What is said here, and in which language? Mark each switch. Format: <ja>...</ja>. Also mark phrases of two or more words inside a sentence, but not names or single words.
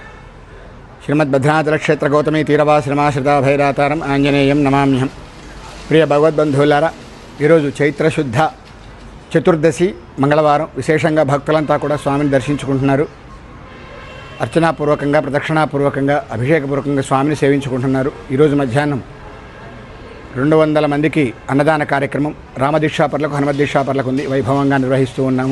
<sa>श्रीमद्भद्राचल क्षेत्र गौतमी तीरवाश्रमाश्रिता भैरातारम आंजनेयं नमाम्यहं</sa> <te>प्रिय भगवद्बंधुవులారా ఈరోజు చైత్ర శుద్ధ చతుర్దశి మంగళవారం విశేషంగా భక్తులంతా కూడా స్వామిని దర్శించుకుంటున్నారు. అర్చనాపూర్వకంగా ప్రదక్షిణాపూర్వకంగా అభిషేకపూర్వకంగా స్వామిని సేవించుకుంటున్నారు. ఈరోజు మధ్యాహ్నం 200 మందికి అన్నదాన కార్యక్రమం రామదీక్షాపరులకు హనుమద్దీక్షాపరులకు ఉంది, వైభవంగా నిర్వహిస్తూ ఉన్నాము.</te>